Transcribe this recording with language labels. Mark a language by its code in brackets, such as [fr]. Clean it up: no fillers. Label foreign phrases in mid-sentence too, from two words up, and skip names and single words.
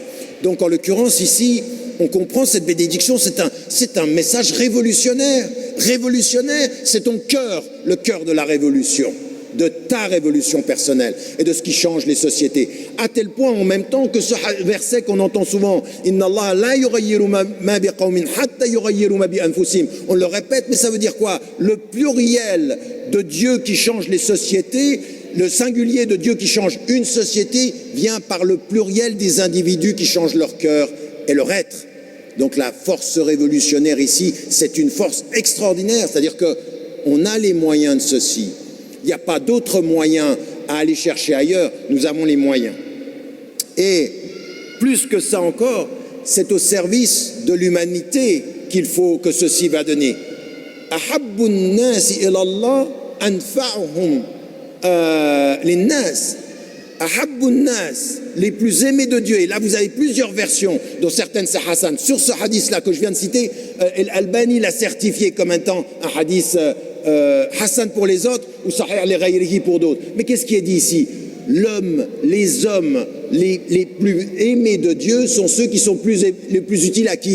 [fr] Donc, en l'occurrence, ici, on comprend cette bénédiction. C'est un message révolutionnaire. Révolutionnaire, c'est ton cœur, le cœur de la révolution, de ta révolution personnelle et de ce qui change les sociétés. À tel point, en même temps, que ce verset qu'on entend souvent, [ar] إن الله لا يغير ما بقوم حتى يغيروا ما بأنفسهم. [fr] On le répète, mais ça veut dire quoi? Le pluriel de Dieu qui change les sociétés, le singulier de Dieu qui change une société vient par le pluriel des individus qui changent leur cœur et leur être. Donc la force révolutionnaire ici, c'est une force extraordinaire, c'est-à-dire qu'on a les moyens de ceci. Il n'y a pas d'autres moyens à aller chercher ailleurs, nous avons les moyens. Et plus que ça encore, c'est au service de l'humanité qu'il faut que ceci va donner. [ar] أحب الناس إلى الله أنفعهم للناس. أحب الناس, [fr] les plus aimés de Dieu. Et là, vous avez plusieurs versions, dont certaines c'est Hassan. Sur ce hadith-là que je viens de citer, Al-Albani l'a certifié comme étant un hadith Hassan pour les autres ou [ar] صحيح لغيره [fr] pour d'autres. Mais qu'est-ce qui est dit ici? Les hommes les plus aimés de Dieu sont ceux qui sont les plus utiles à qui?